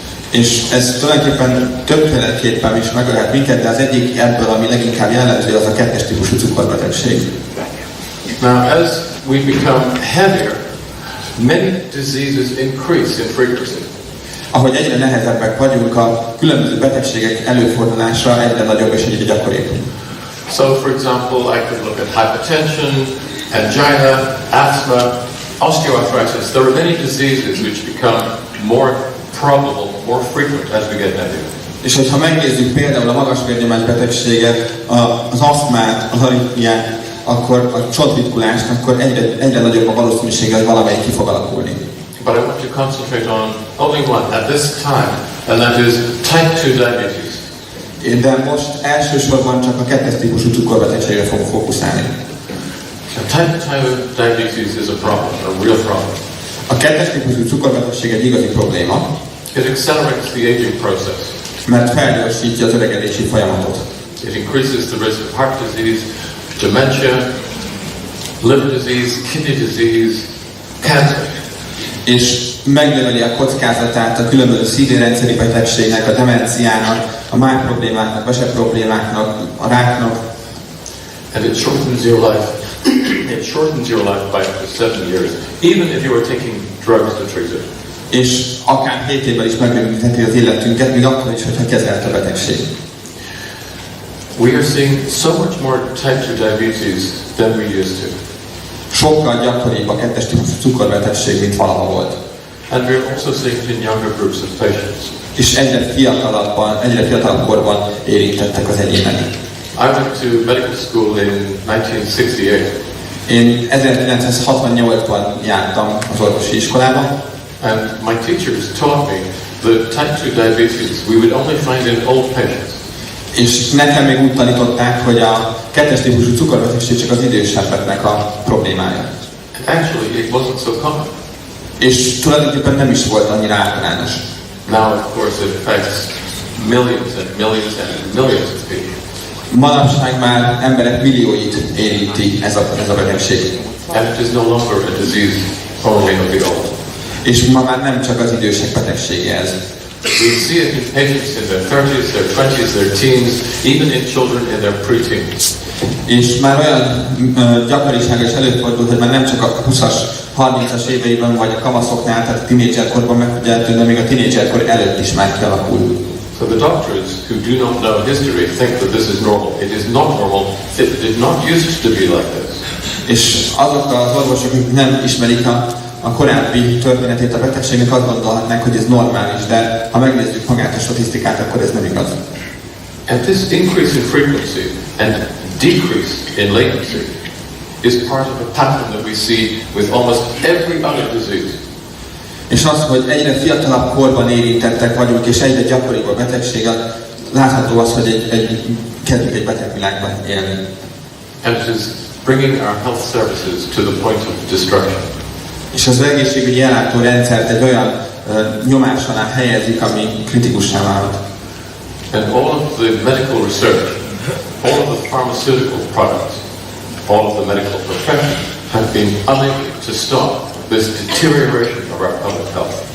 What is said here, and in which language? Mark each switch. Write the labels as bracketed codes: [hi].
[hu] És ez tulajdonképpen többféleképpen is megölhet minket, de az egyik ebből, ami leginkább jellemző, az a 2-es típusú cukorbetegség. [en] Now, as we become heavier, many diseases increase in frequency. [hu] Ahogy egyre nehezebbek vagyunk, a különböző betegségek előfordulása egyre nagyobb és egyre gyakoribb. [en] So, for example, I could look at hypertension, angina, asthma, osteoarthritis. There are many diseases which become more probable, more frequent as we get heavier. [hu] És hogyha megnézzük például a magas vérnyomás betegséget, az asztmát, az aritmiát, akkor a csontritkulást, akkor egyre nagyobb a valószínűsége, hogy valamelyik ki fog alakulni. [en] But I want to concentrate on only one at this time, and that is type 2 diabetes. [hu] De most elsősorban csak a 2-es típusú cukorbetegségre fogok fókuszálni. [en] Type 2 diabetes is a problem, a real problem. [hu] A 2-es típusú cukorbetegség egy igazi probléma, [en] It accelerates the aging process. [hu] mert felgyorsítja az öregedési folyamatot. [en] It increases the risk of heart disease, dementia, liver disease, kidney disease, cancer. [hu] És megnöveli a kockázatát a különböző szívérendszeri betegségnek, a demenciának, a máj problémáknak, vese problémáknak, a ráknak. [en] And it shortens your life. It shortens your life by up to 7 years, even if you are taking drugs to treat it. [hu] És akár 7 évvel is megrövidítheti az életünket, még akkor is, hogyha kezelt a betegség. [en] We are seeing so much more type 2 diabetes than we used to. [hu] Sokkal gyakoribb a 2-es típusú cukorbetegség, mint valaha volt. [en] And we're also seeing it in younger groups of patients. [hu] És egyre fiatalabb korban érintettek az egyének. [en] I went to medical school in 1968. [hu] Én 1968-ban jártam az orvosi iskolába, [en] And my teachers taught me that type 2 diabetes we would only find in old patients. [hu] és nekem még úgy tanították, hogy a 2-es típusú cukorbetegség csak az idősebbeknek a problémája. [en] And actually, it wasn't so common. [hu] És tulajdonképpen nem is volt annyira általános. [en] Now, of course, it affects millions and millions and millions of people. [hu] Manapság már emberek millióit érinti ez a betegség. [en] And it is no longer a disease only of the old. [hu] És ma már nem csak az idősek betegsége ez. [en] We see it in patients in their 30s, their 20s, their teens, even in children in their preteens. [hu] És már olyan gyakorisága is előfordul, hogy már nem csak a 20-as, 30-as éveiben vagy a kamaszoknál, tehát a tínédzserkorban megfigyelhető, de még a tínédzserkor előtt is már kialakul. [en] So the doctors who do not know history think that this is normal. It is not normal. It did not used to be like this. [hu] És azok az orvosok, akik nem ismerik a korábbi történetét a betegségnek, azt gondolhatnánk, hogy ez normális, de ha megnézzük magát a statisztikát, akkor ez nem igaz. [en] And this increase in frequency and decrease in latency is part of a pattern that we see with almost every other disease. [hu] És az, hogy egyre fiatalabb korban érintettek vagyunk, és egyre gyakoribb a betegség, látható az, hogy kezdjük egy betegvilágban élni. [en] And it is bringing our health services to the point of destruction. [hu] És az egészségügyi ellátórendszert egy olyan nyomás alá helyezik, ami kritikussá válhat. [en] And all of the medical research, all of the pharmaceutical products, all of the medical profession have been unable to stop this deterioration of our public health.